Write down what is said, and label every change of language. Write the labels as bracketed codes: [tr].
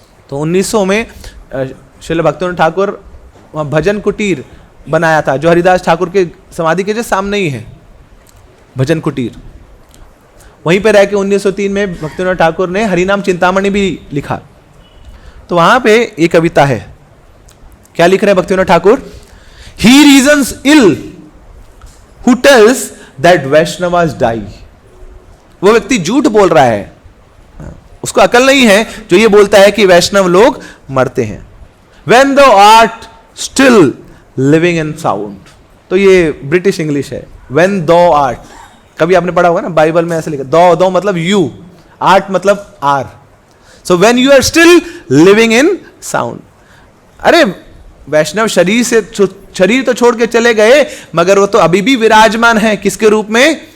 [hi] तो 1900 में श्रील भक्तिनाथ ठाकुर वहां भजन कुटीर बनाया था, जो हरिदास ठाकुर के समाधि के जो सामने ही है भजन कुटीर। वहीं पे रह के 1903 में भक्तिनाथ ठाकुर ने हरिनाम चिंतामणि भी लिखा। तो वहां पे एक कविता है, क्या लिख रहे हैं Bhaktinath Thakur? [en] He reasons ill who tells that Vaishnavas die। [hi] वो व्यक्ति झूठ बोल रहा है, उसको अकल नहीं है जो ये बोलता है कि वैष्णव लोग मरते हैं। [en] When thou art still living in sound, [hi] तो ये ब्रिटिश इंग्लिश है। [en] When thou art, [hi] कभी आपने पढ़ा होगा ना बाइबल में ऐसे लिखा, दो मतलब यू, आर्ट मतलब are. [en] So when you are still living in sound. [hi] अरे वैष्णव शरीर तो छोड़ के चले गए, मगर वो तो अभी भी विराजमान है, किसके रूप में?